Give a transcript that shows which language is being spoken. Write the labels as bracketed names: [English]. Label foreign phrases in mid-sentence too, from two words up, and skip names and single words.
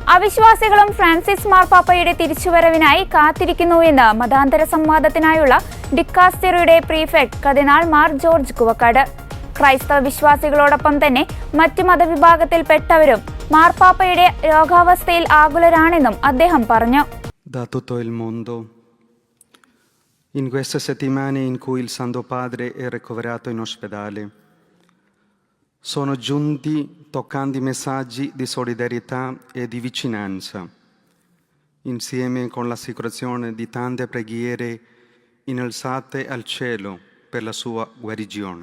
[Malayalam] അവിശ്വാസികളും ഫ്രാൻസിസ് മാർപ്പാപ്പയുടെ തിരിച്ചുവരവിനായി കാത്തിരിക്കുന്നുവെന്ന് മതാന്തര സംവാദത്തിനായുള്ള ഡിക്കാസ്റ്ററിയുടെ പ്രീഫെക്ട് കർദിനാൾ മാർ ജോർജ് കുവക്കാട്. ക്രൈസ്തവ വിശ്വാസികളോടൊപ്പം തന്നെ മറ്റു മതവിഭാഗത്തിൽപ്പെട്ടവരും മാർപ്പാപ്പയുടെ രോഗാവസ്ഥയിൽ ആകുലരാണെന്നും അദ്ദേഹം പറഞ്ഞു. [Italian] Da tutto il mondo. In queste settimane in cui il Santo Padre è ricoverato in ospedale, sono giunti toccanti messaggi di solidarietà e di vicinanza, insieme con l'assicurazione di tante preghiere innalzate al cielo per la sua guarigione.